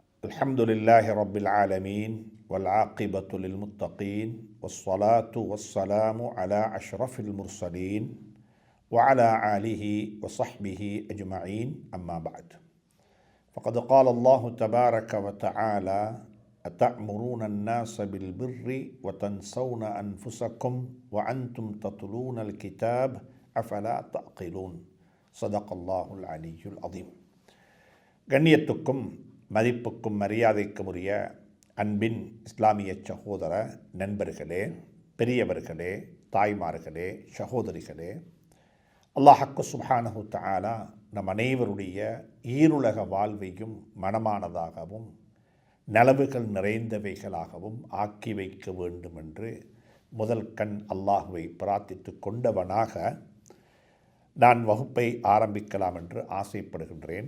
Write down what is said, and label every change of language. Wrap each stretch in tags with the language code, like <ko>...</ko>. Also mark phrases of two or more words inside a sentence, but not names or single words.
<ar>الحمد لله رب العالمين والعاقبة للمتقين والصلاة والسلام على أشرف المرسلين وعلى آله وصحبه أجمعين أما بعد فقد قال الله تبارك وتعالى أتأمرون الناس بالبر وتنسون أنفسكم وأنتم تتلون الكتاب أفلا تعقلون صدق الله العلي العظيم.</ar> <ta>கண்ணியத்துக்கும் மதிப்புக்கும் மரியாதைக்கும் உரிய அன்பின் இஸ்லாமிய சகோதர நண்பர்களே, பெரியவர்களே, தாய்மார்களே, சகோதரிகளே,</ta> <ar>الله سبحانه وتعالى</ar> <ta>நம் அனைவருடைய ஈருலக வாழ்வையும் மனமானதாகவும் நலவுகள் நிறைந்தவைகளாகவும் ஆக்கி வைக்க வேண்டும் என்று முதல் கண் அல்லாஹுவை பிரார்த்தித்து கொண்டவனாக நான் வகுப்பை ஆரம்பிக்கலாம் என்று ஆசைப்படுகின்றேன்.</ta>